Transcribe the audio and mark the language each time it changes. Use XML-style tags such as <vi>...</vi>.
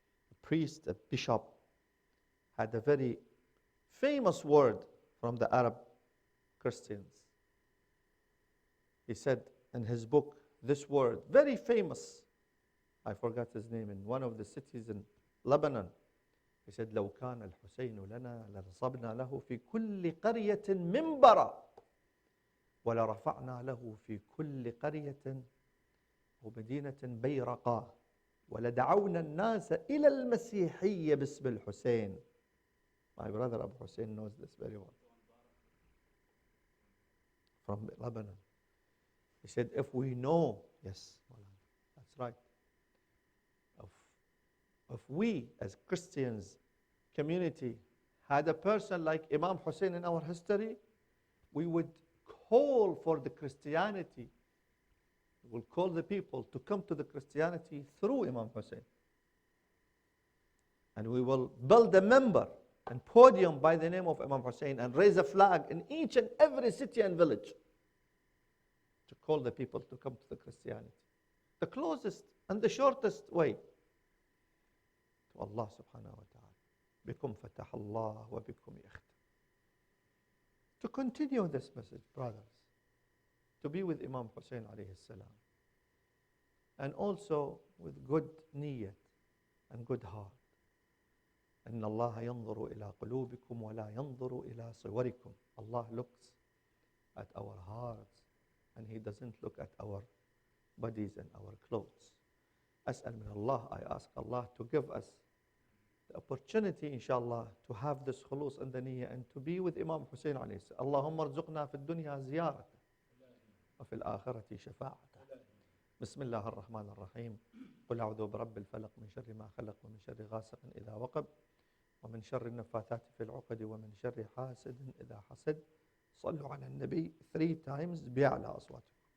<en>A priest, a bishop, had a very famous word from the Arab Christians. He said in his book this word, very famous. I forgot his name, in one of the cities in Lebanon. He said,</en> <ar>لو كان الحسين لنا لنصبنا له في كل قرية منبرا ولرفعنا له في كل قرية ومدينة بيرقا ولدعونا الناس إلى المسيحية باسم الحسين.</ar> <en>My brother Abu Hussein knows this very well. From Lebanon. He said, if we know, yes, that's right. If we as Christians community had a person like Imam Hussein in our history, we would call for the Christianity. We will call the people to come to the Christianity through Imam Hussein. And we will build a member and podium by the name of Imam Hussein and raise a flag in each and every city and village to call the people to come to the Christianity. The closest and the shortest way to Allah subhanahu wa ta'ala.</en> <ar>Bikum fatah Allah wa bikum yakhtam.</ar> <en>To continue this message, brothers, to be with Imam Hussein alayhi salam, and also with good niyyat and good heart.</en> <ar>إن الله ينظر إلى قلوبكم ولا ينظر إلى صوركم.</ar> <en>Allah looks at our hearts and He doesn't look at our bodies and our clothes.</en> <ar>أسأل من الله,</ar> <en>I ask Allah to give us the opportunity, inshallah, to have this khulus and the niyyah and to be with Imam Hussein alayhi salam.</en> <ar>اللهم ارزقنا في الدنيا زيارته وفي الآخرة شفاعته. بسم الله الرحمن الرحيم. قل أعوذ برب الفلق من شر ما خلق ومن شر غاسق إذا وقب ومن شر النفاثات في العقد ومن شر حاسد إذا حسد. صلوا على النبي</ar> <en>3 times</en> <ar>بأعلى أصواتكم.</ar>